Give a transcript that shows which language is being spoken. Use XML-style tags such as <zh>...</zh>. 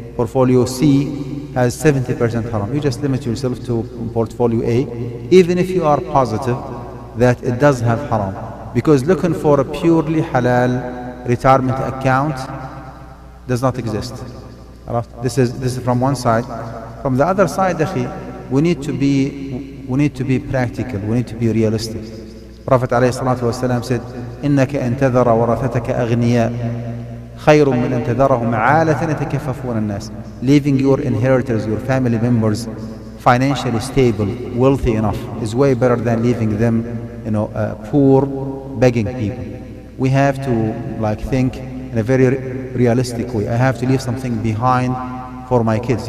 <en>Portfolio C has 70% haram. You just limit yourself to portfolio A, even if you are positive that it does have haram. Because looking for a purely halal retirement account does not exist. This is from one side. From the other side, we need to be practical. We need to be realistic. Prophet ﷺ said,</en> <ar>إنك أن تذر ورثتك أغنياء خير من أن تذرهم عالة يتكففون الناس.</ar> <en>Leaving your inheritors, your family members, financially stable, wealthy enough, is way better than leaving them, poor, begging people. We have to think in a very realistic way. I have to leave something behind for my kids.</en>